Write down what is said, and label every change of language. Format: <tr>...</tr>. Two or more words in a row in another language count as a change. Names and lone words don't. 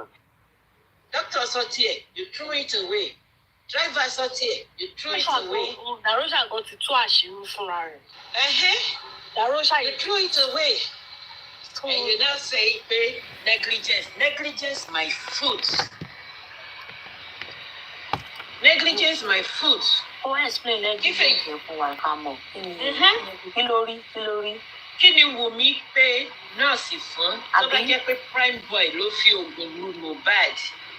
<en>Doctors out here, you threw it away. Drivers out here, you threw it away. Darosha got to</en> <yo>àṣírí fúnra rẹ̀.</yo> <en>Darosha, you threw it away. And you now say, pay negligence. Negligence, my foot. Negligence, my foot.</en> <yo>Ó</yo> <en>explain negligence</en> <yo>fún wa ká mọ̀. Kí lórí. Kí ni Wùmí pé nọ́ọ̀sì fún? Tó bá jẹ́ pé</yo> <en>prime boy</en> <yo>ló fi oògùn lu Mohbad.</yo>